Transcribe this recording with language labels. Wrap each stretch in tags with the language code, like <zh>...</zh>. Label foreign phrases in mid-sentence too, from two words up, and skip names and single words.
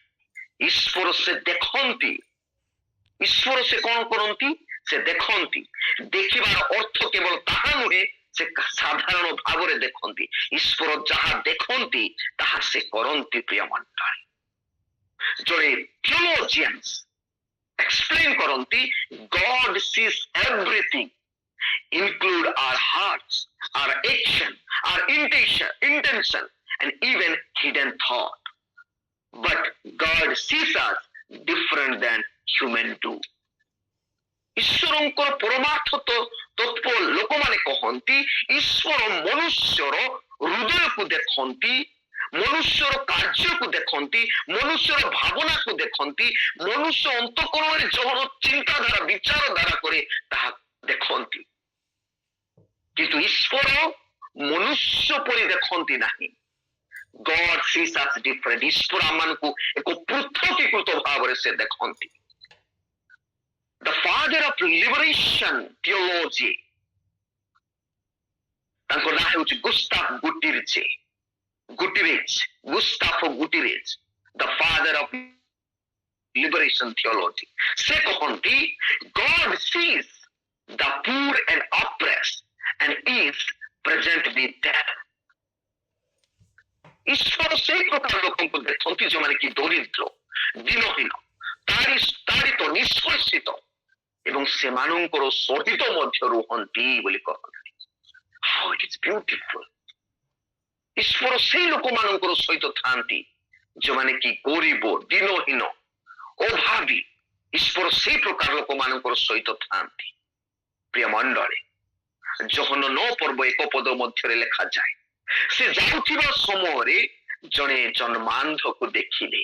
<or>ଈଶ୍ୱର ସେ ଦେଖନ୍ତି। ଈଶ୍ୱର ସେ କଣ କରନ୍ତି? ସେ ଦେଖନ୍ତି। ଦେଖିବାର ଅର୍ଥ କେବଳ ତାହା ନୁହେଁ ସେ ସାଧାରଣ ଭାବରେ ଦେଖନ୍ତି। ଈଶ୍ୱର ଯାହା ଦେଖନ୍ତି ତାହା ସେ କରନ୍ତି। ପ୍ରିୟ ମଣ୍ଡଳୀ, ଜଣେ</or> <en>theologians explain</en> <or>କରନ୍ତି,</or> <en>God sees everything, include our hearts, our action, our intention and even hidden thought, but God sees us different than human do.</en> <or>ଈଶ୍ୱରଙ୍କର ପରମାର୍ଥ ତତ୍ତ୍ୱ ଲୋକମାନେ କହନ୍ତି, ଈଶ୍ୱର ମନୁଷ୍ୟର ହୃଦୟକୁ ଦେଖନ୍ତି, ମନୁଷ୍ୟର କାର୍ଯ୍ୟକୁ ଦେଖନ୍ତି, ମନୁଷ୍ୟର ଭାବନାକୁ ଦେଖନ୍ତି, ମନୁଷ୍ୟ ଅନ୍ତଃକରଣରେ ଯାହାର ଚିନ୍ତାଧାରା ବିଚାରଧାରା କରେ ତାହା ଦେଖନ୍ତି, କିନ୍ତୁ ଈଶ୍ୱର ମନୁଷ୍ୟ ପରି ଦେଖନ୍ତି ନାହିଁ।</or> <en>God sees us different.</en> <or>ଈଶ୍ୱର ଆମମାନଙ୍କୁ ଏକ ପୃଥକୀକୃତ ଭାବରେ ସେ ଦେଖନ୍ତି।</or> <en>the father of liberation theology,</en> <or>ତାଙ୍କ ନାଁ ହେଉଛି ଗୁସ୍ତାଫ ଗୁଟିରେଜ,</or> <en>the father of liberation theology.</en> <or>ସେ କହନ୍ତି</or> <en>God sees the poor and oppressed and is present with them.</en> <or>ଈଶ୍ୱର ସେଇ ପ୍ରକାର ଲୋକଙ୍କୁ ଦେଖନ୍ତି ଯେଉଁମାନେ କି ଦରିଦ୍ର, ଦିନହୀନ, ତାଡ଼ିତ, ନିଷ୍ପେଷିତ ଏବଂ ସେମାନଙ୍କର ସହିତ ମଧ୍ୟ ରୁହନ୍ତି ବୋଲି କହନ୍ତି।</or> <en>How it is beautiful.</en> <or>ଈଶ୍ୱର ସେଇ ଲୋକମାନଙ୍କର ସହିତ ଥାନ୍ତି ଯେଉଁମାନେ କି ଗରିବ, ଦିନହୀନ, ଅଭାବୀ। ଈଶ୍ୱର ସେଇ ପ୍ରକାର ଲୋକମାନଙ୍କର ସହିତ ଥାନ୍ତି। ପ୍ରିୟ ମଣ୍ଡଳୀ, ଯୋହନ 9 ପର୍ବ 1 ପଦ ମଧ୍ୟରେ ଲେଖାଯାଏ, ସେ ଯାଉଥିବା ସମୟରେ ଜଣେ ଜନ୍ମାନ୍ଧକୁ ଦେଖିଲେ।</or>